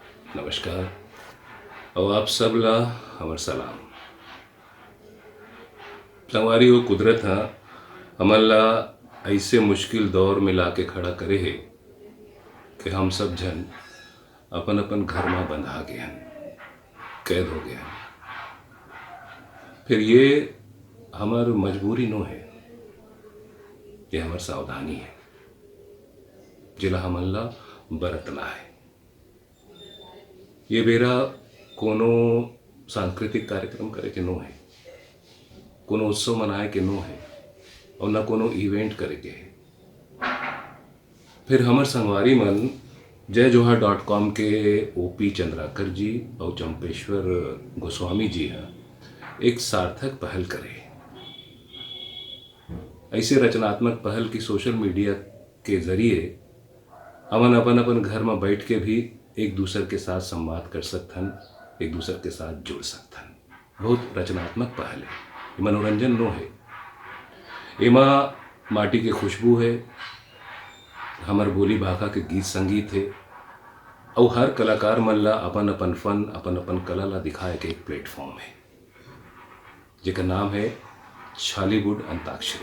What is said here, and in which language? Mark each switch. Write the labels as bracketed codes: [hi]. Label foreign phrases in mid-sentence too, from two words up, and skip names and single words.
[hne] नमस्कार और आप सब ला हमर सलाम। संगवारी हो कुदरत हा हमन ला ऐसे मुश्किल दौर में लाके खड़ा करे है कि हम सब जन अपन अपन घर में बंधा गए हैं, कैद हो गए हैं। फिर ये हमार मजबूरी नो है, ये हमार सावधानी है जिला हमन ला बरतना है। ये बेरा कोनो सांस्कृतिक कार्यक्रम करे के नो है, कोनो उत्सव मनाए के नो है और न कोनो इवेंट करे के है। फिर हमर संगवारी मन जयजोहर.com के ओपी चंद्राकर जी और चंपेश्वर गोस्वामी जी हैं एक सार्थक पहल करे। ऐसे रचनात्मक पहल की [en] social media [hne] के जरिए हमन अपन अपन घर में बैठ के भी एक दूसरे के साथ संवाद कर सकथन, एक दूसरे के साथ जुड़ सकथन। बहुत रचनात्मक पहल है, ये मनोरंजन नो है, एमा माटी के खुशबू है, हमर बोली भाखा के गीत संगीत है और हर कलाकार मन ला अपन अपन फन अपन अपन कला ला दिखाए के एक प्लेटफॉर्म है जिसका नाम है छालीवुड अंताक्षरी।